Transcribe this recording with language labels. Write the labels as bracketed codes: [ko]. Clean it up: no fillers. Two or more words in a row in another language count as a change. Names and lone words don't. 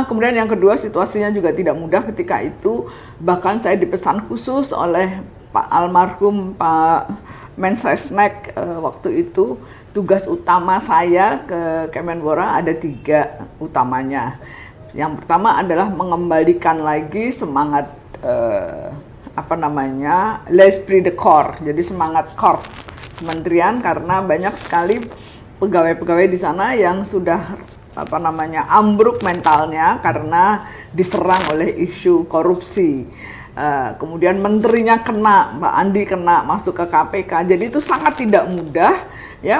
[id] Kemudian yang kedua, situasinya juga tidak mudah ketika itu. Bahkan saya dipesan khusus oleh Pak almarhum Pak Mensesnek waktu itu. Tugas utama saya ke Kemenpora ada 3 utamanya. Yang pertama adalah mengembalikan lagi semangat [fr] l'esprit de corps, [id] jadi semangat corps kementerian, karena banyak sekali pegawai-pegawai di sana yang sudah ambruk mentalnya karena diserang oleh isu korupsi. Kemudian menterinya kena, Pak Andi kena masuk ke KPK, jadi itu sangat tidak mudah ya.